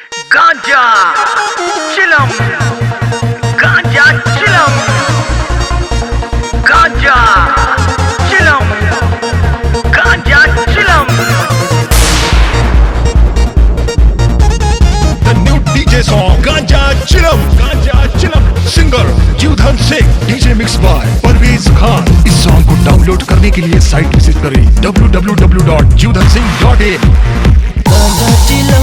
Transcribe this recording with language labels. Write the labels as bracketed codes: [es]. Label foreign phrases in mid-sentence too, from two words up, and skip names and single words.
[hi] गांजा चिलम, गांजा चिलम, गांजा चिलम, गांजा चिलम. [en] The new DJ song Ganja Chilam singer Judhan Singh, DJ mixed by Parvez Khan. [hi] इस सॉन्ग को डाउनलोड करने के लिए [en] site visit [hi] करें www.judhansingh.in.